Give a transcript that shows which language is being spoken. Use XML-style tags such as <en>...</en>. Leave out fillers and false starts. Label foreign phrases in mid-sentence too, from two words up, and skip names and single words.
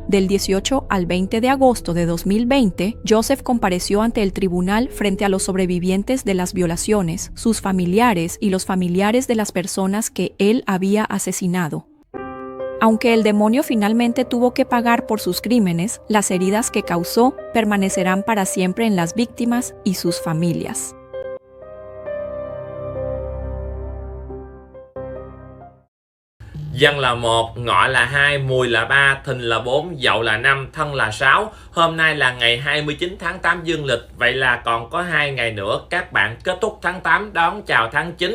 <es>Del 18 al 20 de agosto de 2020, Joseph compareció ante el tribunal frente a los sobrevivientes de las violaciones, sus familiares y los familiares de las personas que él había asesinado. Aunque el demonio finalmente tuvo que pagar por sus crímenes, las heridas que causó permanecerán para siempre en las víctimas y sus familias.</es> <vi>Dân là 1, ngọ là 2, mùi là 3, thìn là 4, dậu là 5, thân là 6. Hôm nay là ngày 29 tháng 8 dương lịch, vậy là còn có 2 ngày nữa các bạn kết thúc tháng 8 đón chào tháng 9.</vi>